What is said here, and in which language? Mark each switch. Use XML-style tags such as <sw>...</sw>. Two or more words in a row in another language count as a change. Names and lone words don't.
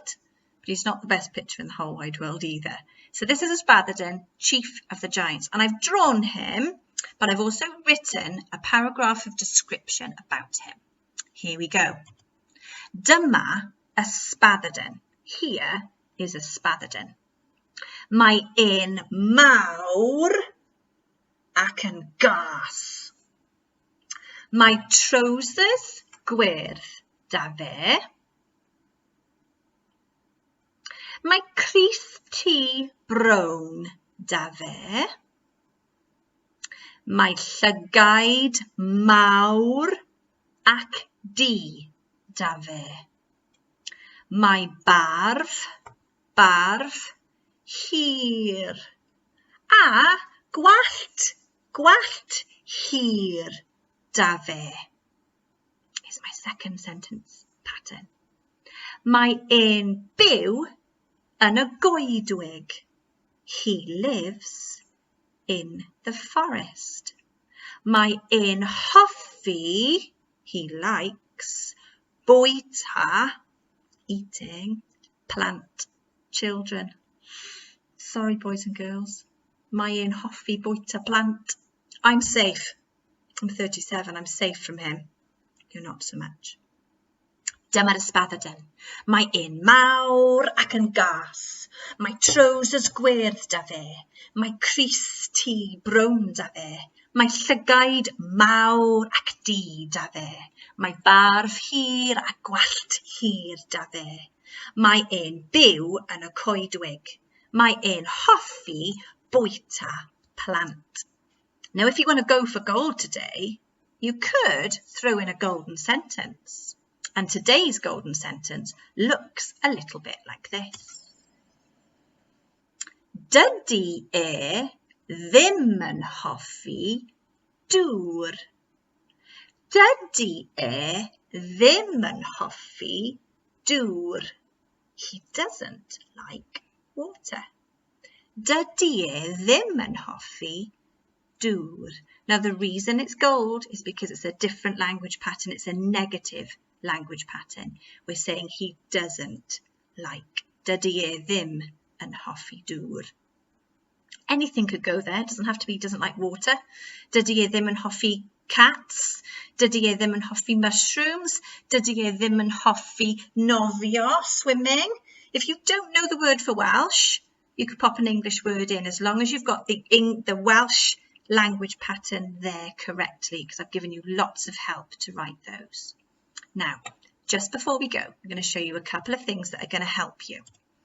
<en>But he's not the best picture in the whole wide world either. So this is a Spatherden, chief of the giants. And I've drawn him, but I've also written a paragraph of description about him. Here we go.</en> <cy>Dyma a</cy> <en>Spatherden. Here is a</en> <cy>Spatherden. Mae un mawr ac yn gas. Mae trousers gwyrdd da fe. Mae crys T brown da fe. Mae llygaid mawr ac du da fe. Mae barf hir. A gwallt hir da fe.</cy> <en>Here's my second sentence pattern.</en> <cy>Mae un byw yn y goedwig.</cy> <en>He lives in the forest.</en> <cy>Mae un hoffi,</cy> <en>he likes, bwyta, eating, plant, children. Sorry, boys and girls.</en> <cy>Mae un hoffi bwyta plant.</cy> <en>I'm safe. I'm 37. I'm safe from him. You're not so much.</en> <cy>Dyma'r Spatherden. Mae un mawr ac yn gas. Mae trousers gwyrdd da fe. Mae crys T brown da fe. Mae llygaid mawr ac du da fe. Mae barf hir a gwallt hir da fe. Mae un byw yn y coedwig. Mae un hoffi bwyta plant.</cy> <en>Now, if you want to go for gold today, you could throw in a golden sentence. And today's golden sentence looks a little bit like this.</en> <cy>Dydy ddim yn hoffi dŵr. Dydy ddim yn hoffi dŵr.</cy> <en>He doesn't like water.</en> <cy>Dydy ddim yn hoffi dŵr.</cy> <en>Now the reason it's gold is because it's a different language pattern. It's a negative language pattern. We're saying he doesn't like.</en> <cy>Dydy ddim yn hoffi dŵr.</cy> <en>Anything could go there. It doesn't have to be doesn't like water.</en> <cy>Dydy ddim yn hoffi cats. Dydy ddim yn hoffi mushrooms. Dydy ddim yn hoffi nofio,</cy> <en>swimming. If you don't know the word for Welsh, you could pop an English word in as long as you've got the Welsh language pattern there correctly, because I've given you lots of help to write those. Now, just before we go, I'm going to show you a couple of things that are going to help you.</en>